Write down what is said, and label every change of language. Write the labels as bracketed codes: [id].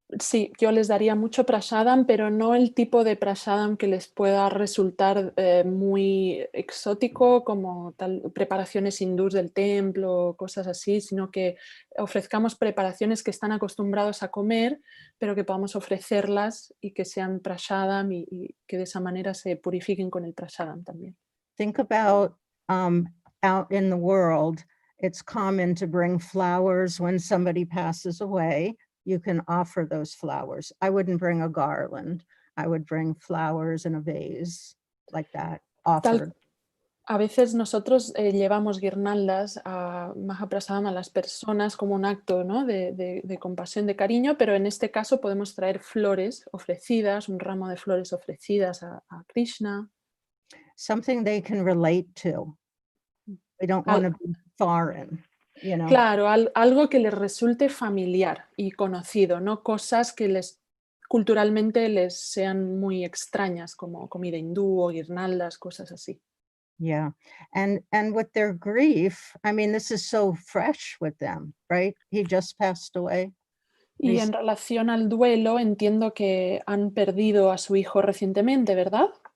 [es] Sí, yo les daría mucho prasadam, pero no el tipo de prasadam que les pueda resultar muy exótico, como preparaciones hindús del templo, cosas así, sino que ofrezcamos preparaciones que están acostumbrados a comer, pero que podamos ofrecerlas y que sean prasadam y que de esa manera se purifiquen con el prasadam también. [en] Think about out in the world, it's common to bring flowers when somebody passes away. You can offer those flowers. I wouldn't bring a garland. I would bring flowers in a vase like that, offered. [es] A veces nosotros llevamos guirnaldas a Mahaprasadam a las personas como un acto, ¿no? de compasión, de cariño, pero en este caso podemos traer flores ofrecidas, un ramo de flores ofrecidas a Krishna. [en] Something they can relate to. We don't want to be foreign. [es] Claro, algo que les resulte familiar y conocido, no cosas que culturalmente les sean muy extrañas, como comida hindú o guirnaldas, cosas así. [en] Yeah, and with their grief, I mean, this is so fresh with them, right? He just passed away. [es] Y en relación al duelo, entiendo que han perdido a su hijo recientemente, ¿verdad?